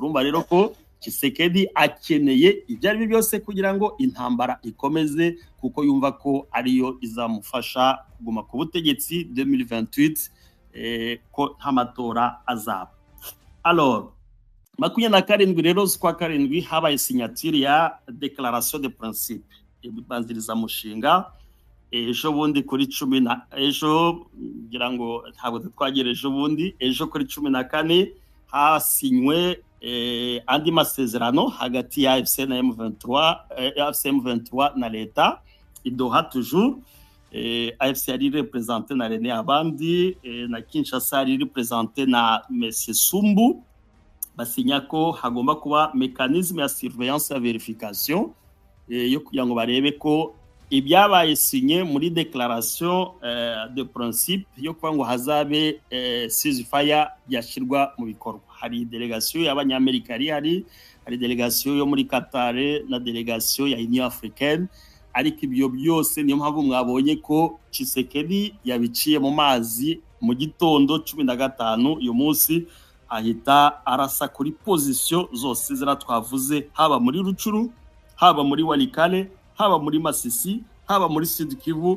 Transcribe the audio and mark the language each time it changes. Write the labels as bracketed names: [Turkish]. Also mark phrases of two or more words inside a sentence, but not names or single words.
[Kinyarwanda] Urumva rero ko Tshisekedi akeneye ibyo ari byose kugira ngo intambara ikomeze, kuko yumva ko ariyo izamufasha kuguma ku butegetsi 2028, ko nta matora azaba. Alors 27 rero z'ukwa 7 habaye signature ya [French] déclaration de principe [Kinyarwanda] ibanziriza mushinga. Ejo bundi kuri 10 na ejo ngira ngo ntabwo twagera ejo bundi, ejo kuri 14 hasinywe andi masezerano hagati ya AFC na M23 na leta idoha toujours. AFC yari representé na René Abandi, na Kinshasa yari representé na Monsieur Sumbu. Basinya ko hagomba kuba mécanisme ya surveillance ya verification, yo kugira ngo barebe ko ibyabaye sinye muri [French] déclaration de principe [Kinyarwanda] yo kuvuga ngo hazabe ceasefire yashirwa mu bikorwa. Hari delegation y'abanyamerika hari delegation yo muri Qatar na delegation ya Union Africaine, ariko ibyo byose niyo mpamvu mwabonye ko Tshisekedi yabiciye mu mazi mu gitondo 15 uyu munsi ahita arasa kuri position zose zira twavuze, haba muri Rucuru, haba muri Walikale, haba muri Masisi, haba muri Sud Kivu.